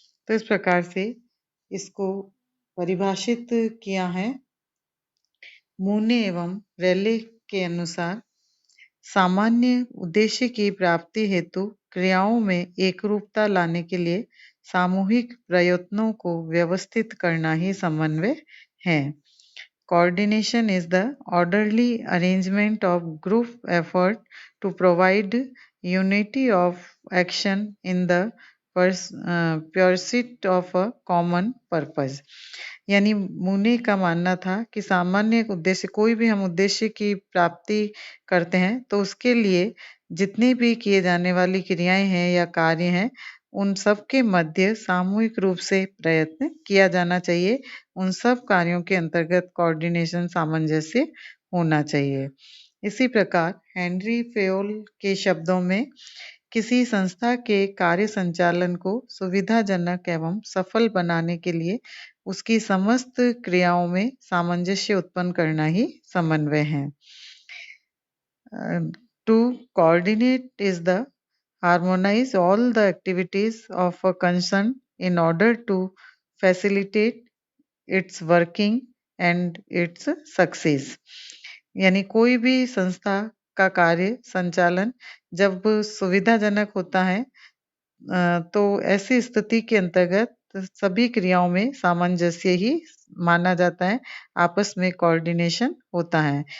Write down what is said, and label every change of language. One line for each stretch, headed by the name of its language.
Hindi: तो इस प्रकार से इसको परिभाषित किया है मूने एवं रेले के अनुसार। सामान्य उद्देश्य की प्राप्ति हेतु क्रियाओं में एकरूपता लाने के लिए सामूहिक प्रयत्नों को व्यवस्थित करना ही समन्वय है।
English: Coordination is the orderly arrangement of group effort to provide unity of action in the pursuit of a common purpose।
Hindi: यानी मुनि का मानना था कि सामान्य उद्देश्य, कोई भी हम उद्देश्य की प्राप्ति करते हैं तो उसके लिए जितनी भी किए जाने वाली क्रियाएं हैं या कार्य हैं, उन सब के मध्य सामूहिक रूप से प्रयत्न किया जाना चाहिए। उन सब कार्यों के अंतर्गत कोऑर्डिनेशन, सामंजस्य होना चाहिए। इसी प्रकार हेनरी फेयोल के शब्दों में किसी संस्था के कार्य संचालन को सुविधाजनक एवं सफल बनाने के लिए उसकी समस्त क्रियाओं में सामंजस्य उत्पन्न करना ही समन्वय है।
English: To coordinate is the harmonize all the activities of a concern in order to facilitate its working and its success।
Hindi: यानी कोई भी संस्था का कार्य संचालन जब सुविधाजनक होता है, तो ऐसी स्थिति के अंतर्गत सभी क्रियाओं में सामंजस्य ही माना जाता है, आपस में कोऑर्डिनेशन होता है।